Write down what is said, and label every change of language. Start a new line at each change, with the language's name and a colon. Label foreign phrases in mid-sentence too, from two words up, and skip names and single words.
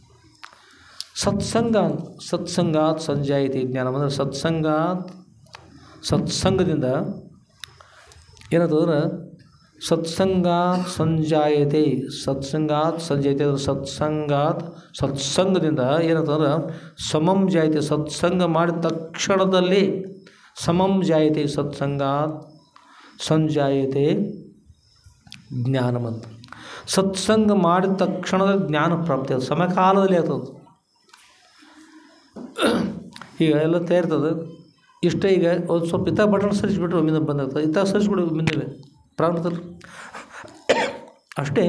Sanskrit: ಸತ್ಸಂಗಾತ್ ಸಂಜಾಯತೆ ಜ್ಞಾನ
Kannada: ಅಂದರೆ ಸತ್ಸಂಗದಿಂದ ಏನಾಗ್ತದ್ರೆ
Sanskrit: ಸತ್ಸಂಗಾತ್ ಸಂಜಾಯತೆ
Kannada: ಅಂದರೆ ಸತ್ಸಂಗದಿಂದ ಏನಾಗ್ತಂದ್ರೆ
Sanskrit: ಸಮಂ ಜಾಯತೆ,
Kannada: ಸತ್ಸಂಗ ಮಾಡಿದ ತಕ್ಷಣದಲ್ಲಿ
Sanskrit: ಸಮಂ ಜಾಯತೆ, ಸತ್ಸಂಗಾತ್ ಸಂಜಾಯತೆ
Kannada: ಜ್ಞಾನವಂತ. ಸತ್ಸಂಗ ಮಾಡಿದ ತಕ್ಷಣದಲ್ಲಿ ಜ್ಞಾನ ಪ್ರಾಪ್ತಿ ಅದು ಸಮಕಾಲದಲ್ಲಿ ಆಗ್ತದೆ. ಈಗ ಎಲ್ಲ ತಯಾರ್ತದೆ ಇಷ್ಟೇ. ಈಗ ಒಂದು ಸ್ವಲ್ಪ ಇತ್ತ ಬಟನ್ ಸರಿಸ್ಬಿಟ್ರೆ ಒಮ್ಮಿಂದ ಬಂದಾಗ್ತದೆ, ಇತ್ತ ಸರಿಸ್ಬಿಡು ಒಮ್ಮಿಂದಲೇ ಪ್ರಾರಂಭದಲ್ಲಿ ಅಷ್ಟೇ.